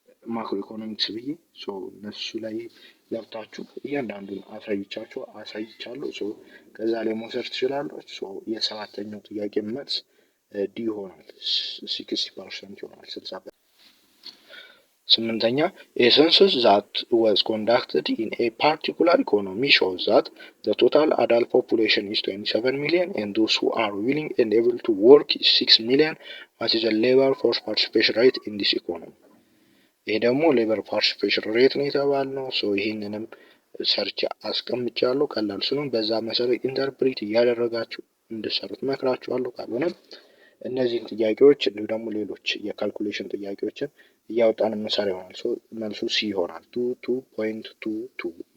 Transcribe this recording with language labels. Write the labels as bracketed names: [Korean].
[Amharic] ማክሮ ኢኮኖሚክስ ብዬ እነሱ ላይ ገብታችሁ እያንዳንዱን አሳይቻለሁ። ከዛ ላይ መውሰድ ትችላላችሁ። የሰባተኛው ጥያቄ መልስ ዲ ይሆናል። 60% ይሆናል። 60%። ስምንተኛ [English] a census that was conducted in a particular economy shows that the total adult population is 27 million and those who are willing and able to work is 6 million. What is the labor force participation rate in this economy? [Amharic] ይሄ ደግሞ ሌበር ፓርቲሲፔሽን ሬት ነው የተባልነው። ይህንንም ሰርች አስቀምጫለሁ። ቀላል ስለሆነ በዛ መሰረት ኢንተርፕሬት እያደረጋችሁ እንድሰሩት መክራችኋለሁ። ካልሆነም እነዚህን ጥያቄዎች እንዲሁ ደግሞ ሌሎች የካልኩሌሽን ጥያቄዎችን እያወጣን የምንሰራ ይሆናል። መልሱ ሲ ይሆናል። 2.22